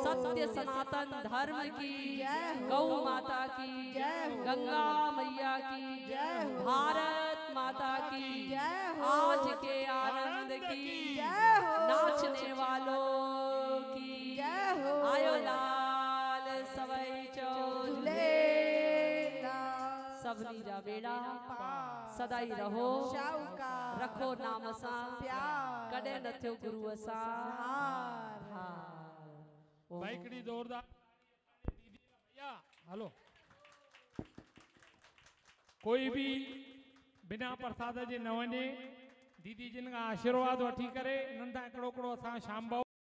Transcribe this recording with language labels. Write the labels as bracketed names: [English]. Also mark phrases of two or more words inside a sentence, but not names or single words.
[Hindi] सत्य सनातन धर्म की जय हो। गौ माता की जय हो। गंगा मैया की जय हो। भारत माता की जय हो। आज के आनंद की जय हो। नाचने वालों की जय हो। [Sindhi] आयो लाल सवई चौधरी झूलेलाल। सबनी जा बेड़ा पार। सदाई रहो शाहूकार। रखो नाम सा प्यार। कॾहिं न थियो गुरु सा हार। हार। भाई हिकिड़ी ज़ोरदार भैया हलो कोई भी बिना प्रसाद जे न वञे। दीदी जिन खां आशीर्वाद वठी करे नंढा हिकिड़ो असां शाम